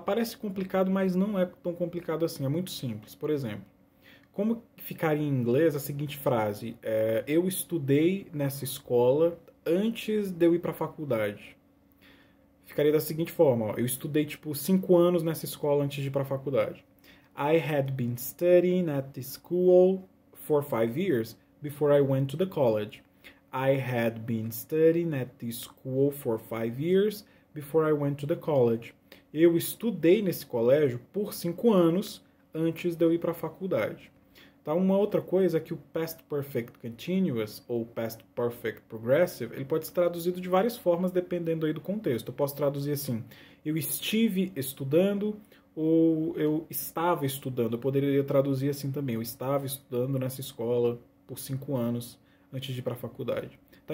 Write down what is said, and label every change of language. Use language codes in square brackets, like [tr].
[pt] Parece complicado, mas não é tão complicado assim, é muito simples. Por exemplo, como ficaria em inglês a seguinte frase? Eu estudei nessa escola antes de eu ir para a faculdade. Ficaria da seguinte forma, ó, eu estudei tipo 5 anos nessa escola antes de ir para a faculdade. [en] I had been studying at the school for 5 years before I went to the college. I had been studying at the school for 5 years before I went to the college. [pt] Eu estudei nesse colégio por 5 anos antes de eu ir para a faculdade. Tá? Uma outra coisa é que o Past Perfect Continuous ou Past Perfect Progressive, ele pode ser traduzido de várias formas dependendo aí do contexto. Eu posso traduzir assim, eu estive estudando ou eu estava estudando. Eu poderia traduzir assim também, eu estava estudando nessa escola por 5 anos antes de ir para a faculdade. Tá?